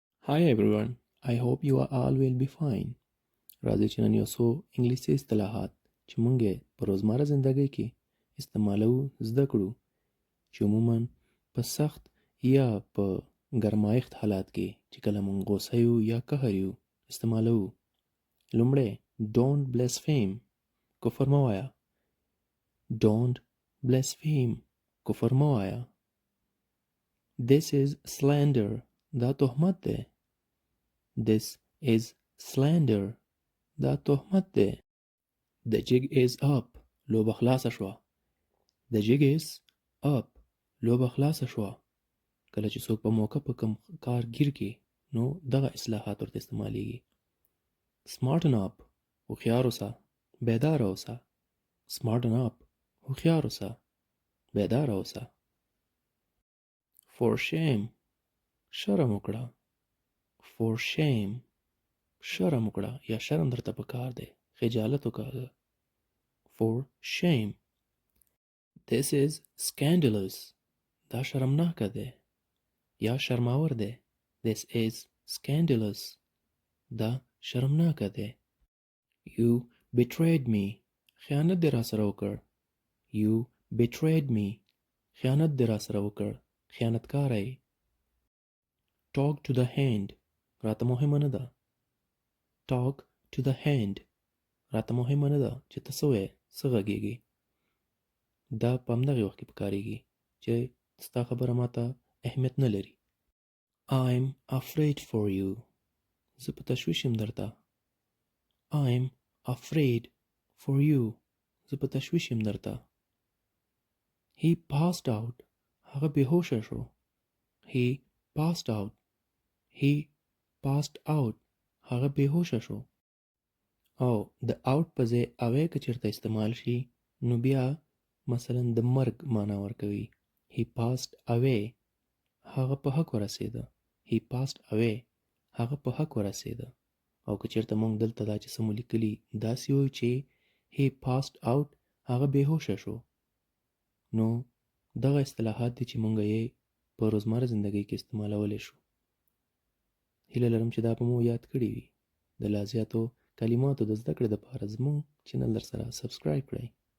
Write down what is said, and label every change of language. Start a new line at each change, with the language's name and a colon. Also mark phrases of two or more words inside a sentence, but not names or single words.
English: Hi everyone, I hope you are all will be fine.
Pashto: راځئ چې نن یو څو انګلیسي اصطلاحات چې مونږ یې په روزمره زندګۍ کې استعمالو زده کړو چې عموما په سخت یا په ګرمایښت حالات کې چې کله مونږ غوسه یو یا قهر یو استعمالو. لومړی
English: don't blaspheme
Pashto: کفر مه وایه.
English: don't blaspheme
Pashto: کفر مه وایه.
English: This is slander
Pashto: دا تهمت دی.
English: This is slander
Pashto: دا تهمت دی.
English: The jig is up
Pashto: لوبه خلاصه شوه.
English: The jig is up
Pashto: لوبه خلاصه شوه. کله چې څوک په موقع په کم کار گیر کې نو دغه اصلاحات ورته استعمالیږي.
English: Smarten up
Pashto: هوښیار اوسه بیدار اوسه.
English: Smarten up
Pashto: هوښیار اوسه بیدار اوسه.
English: For shame
Pashto: شرم وکړه.
English: For shame
Pashto: شرم وکړه یا شرم درته پکار دی. خجالت وکړه.
English: For shame. This is scandalous
Pashto: دا شرمناکه دی یا شرماور دی.
English: This is scandalous
Pashto: دا شرمناکه دی.
English: You betrayed me
Pashto: خیانت دی را سره وکړ.
English: You betrayed me
Pashto: خیانت دی را سره وکړ. خیانتکاری.
English: Talk to the hand
Pashto: راته مهمه نه ده.
English: Talk to the hand
Pashto: راته مهمه نه ده چې ته څه وایې څه غږیږي. دا په همدغې وخت کې پکارېږي چې ستا خبره ماته اهمیت نه لري.
English: I'm afraid for you
Pashto: زه په تشویش یم درته.
English: I'm afraid for you
Pashto: زه په تشویش یم درته.
English: He passed out
Pashto: هغه بېهوشه شو.
English: He passed out He passed out
Pashto: هغه بېهوشه شو. او د out په ځای away که چېرته استعمال شي نو بیا مثلا د مرګ معنا ورکوي.
English: He passed away
Pashto: هغه په حق ورسېده.
English: He passed away
Pashto: هغه په حق ورسېده. او که چېرته مونږ دلته دا چې څه مو لیکلي داسې وایو چې
English: He passed out
Pashto: هغه بېهوشه شو نو دغه اصطلاحات دي چې مونږ یې په روزمره زندګۍ کې استعمالولی شو. هیله لرم چې دا به مو یاد کړي وي. د لا زیاتو کلماتو د زده کړې دپاره زموږ چینل درسره سبسکرایب کړئ.